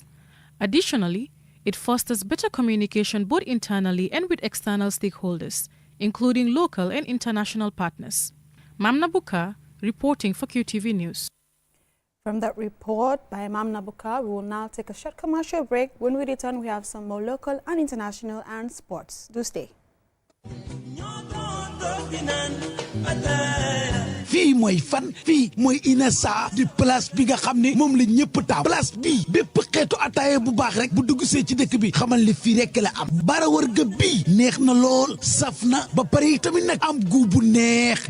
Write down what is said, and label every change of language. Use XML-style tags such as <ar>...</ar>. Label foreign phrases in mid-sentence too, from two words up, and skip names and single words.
<en>Additionally, it fosters better communication both internally and with external stakeholders, including local and international partners. Mamna Buka, reporting for QTV News. From that report by Mamna Buka, we will now take a short commercial break. When we return, we have some more local and international and sports. Do stay.</en> <wo>fii mooy fan fii mooy Inessa di place bi nga xam ne moom la ñëpp taam place bii bépp xeetu ataaya bu baax rek bu dugg see ci dëkk bi xamal li fii rek la am bara wërga bii neex na lool saf na ba pare tamit nag am gu bu neex</wo>